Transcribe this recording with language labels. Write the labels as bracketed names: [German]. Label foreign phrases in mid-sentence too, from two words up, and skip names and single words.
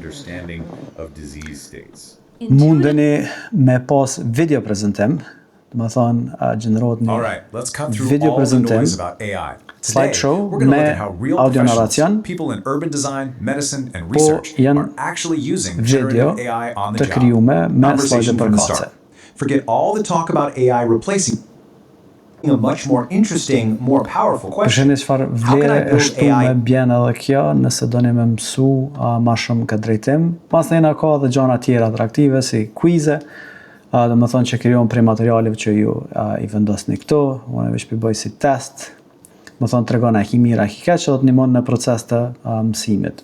[Albanian] Mundeni me pas video prezentim, dhe më thonë gjenerohet një video prezentim, slideshow me audio narracion, po janë video të krijume me slide përkatëse. [English] Forget all the talk about AI replacing a much more interesting, more powerful question. [Albanian] Përsheni çfarë vlere e shtume bjen edhe kjo nëse doni me mësu ma shumë këtë drejtim. Pastaj na ka edhe gjëra tjera atraktive si quize, do më thonë që krijon prej materialeve që ju i vendosni këtu, unë veç bëj si test, më thonë tregon a ki mirë, a ki keq, dhe të ndihmon në proces të mësimit.